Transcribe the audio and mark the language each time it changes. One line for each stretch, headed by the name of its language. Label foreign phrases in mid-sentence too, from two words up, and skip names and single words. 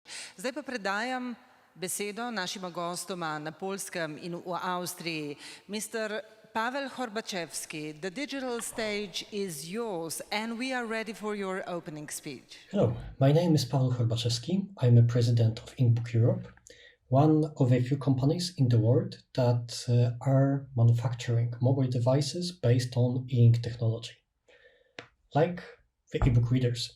Slovenian: Zdaj pa predajam besedo našima gostoma na Poljskem in v Avstriji.
English: Mr. Pawełom Horbaczewskim, the digital stage is yours and we are ready for your opening speech. Hello, my name is Pawełom Horbaczewskim. I'm a president of Inkbook Europe, one of a few companies in the world that are manufacturing mobile devices based on e-ink technology, like the ebook readers.